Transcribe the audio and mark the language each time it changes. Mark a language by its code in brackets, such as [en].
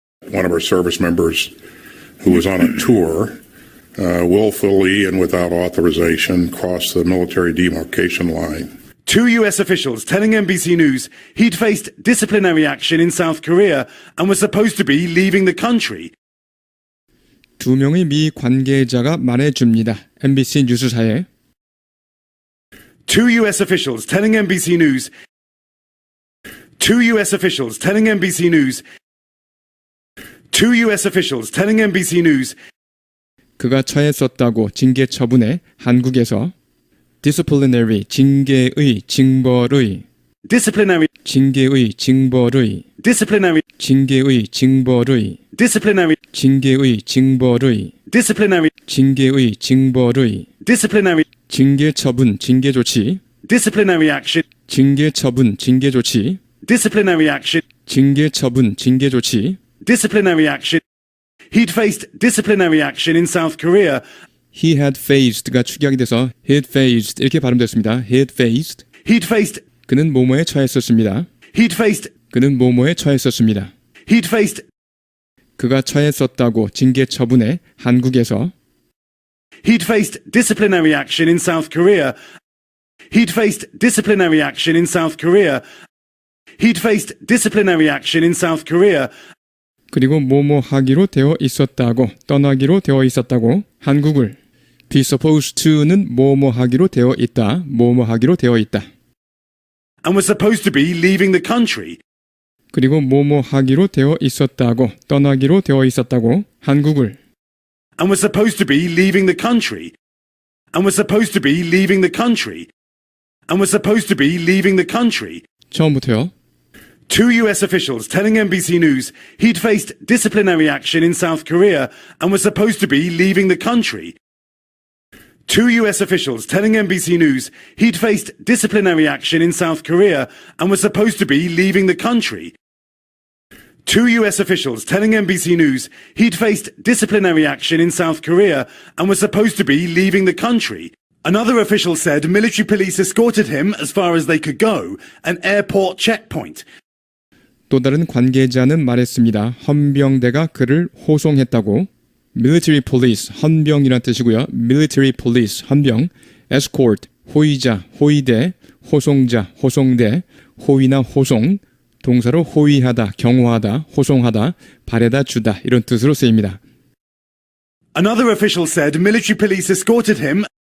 [en] One of our service members who was on a tour willfully and without authorization crossed the military demarcation line. Two US officials telling NBC News he'd faced disciplinary action in South Korea and was supposed to be leaving the country. [ko] 두 명의 미 관계자가 말해줍니다. MBC 뉴스사에. [en] Two US officials telling NBC News. Two US officials telling NBC News. Two US officials telling NBC News. [ko] 그가 처했었다고 징계 처분에 한국에서 disciplinary 징계의 징벌의 [en] Disciplinary. [ko] 징계의 징벌의 [en] Disciplinary. [ko] 징계의 징벌의 [en] Disciplinary. [ko] 징계의 징벌의 [en] Disciplinary. [ko] 징계의 징벌의 [en] Disciplinary. [ko] 징계 처분 징계 조치 [en] Disciplinary action. [ko] 징계 처분 징계 조치 [en] Disciplinary action. [ko] 징계 처분 징계 조치 [en] Disciplinary action. He'd faced disciplinary action in South Korea. he had faced [ko] 가 축약이 돼서 [en] he'd faced [ko] 이렇게 발음됐습니다. [en] he'd faced He'd faced. [ko] 그는 뭐뭐에 처했었습니다. [en] He'd faced. [ko] 그는 뭐뭐에 처했었습니다. [en] He'd faced. [ko] 그가 처했었다고 징계 처분에 한국에서 [en] He'd faced disciplinary action in South Korea. He'd faced disciplinary action in South Korea. He'd faced disciplinary action in South Korea. [ko] 그리고 뭐뭐 하기로 되어 있었다고 떠나기로 되어 있었다고 한국을 [en] be supposed to [ko] 는 뭐뭐 하기로 되어 있다 뭐뭐 하기로 되어 있다 [en] And was supposed to be leaving the country. [ko] 그리고 뭐뭐 하기로 되어 있었다고 떠나기로 되어 있었다고 한국을 [en] And was supposed to be leaving the country. And was supposed to be leaving the country. And was supposed to be leaving the country. [ko] 처음부터요. [en] Two US officials telling NBC News he'd faced disciplinary action in South Korea and was supposed to be leaving the country. Two US officials telling NBC News he'd faced disciplinary action in South Korea and was supposed to be leaving the country. Two US officials telling NBC News he'd faced disciplinary action in South Korea and was supposed to be leaving the country. Another official said military police escorted him as far as they could go, an airport checkpoint. [ko] 또 다른 관계자는 말했습니다. 헌병대가 그를 호송했다고. [en] military police, [ko] 헌병이란 뜻이고요. military police, 헌병. escort, 호위자, 호위대. 호송자, 호송대. 호위나 호송. 동사로 호위하다, 경호하다, 호송하다, 바래다 주다 이런 뜻으로 쓰입니다. [en] Another official said military police escorted him.